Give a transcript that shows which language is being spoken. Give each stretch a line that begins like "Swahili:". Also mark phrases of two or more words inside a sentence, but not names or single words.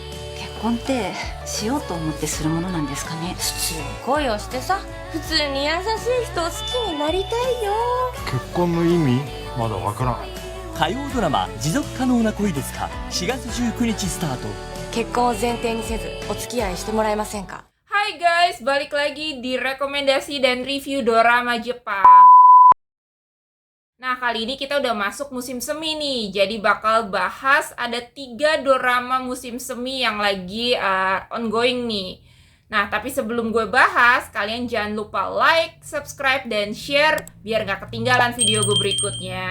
Japanese: 結婚ってしようと思ってするものなんですかね。普通に恋をしてさ、普通に優しい人を好きになりたいよ。結婚の意味まだわからん。火曜ドラマ持続可能な恋ですか。4月19日スタート。結婚を前提にせずお付き合いしてもらえませんか？
Indonesian: Hai guys, balik lagi di rekomendasi dan review dorama Jepang. Nah, kali ini kita udah masuk musim semi nih. Jadi bakal bahas ada 3 dorama musim semi yang lagi ongoing nih. Nah, tapi sebelum gue bahas, kalian jangan lupa
English: like, subscribe,
Indonesian: dan share biar gak ketinggalan video gue berikutnya.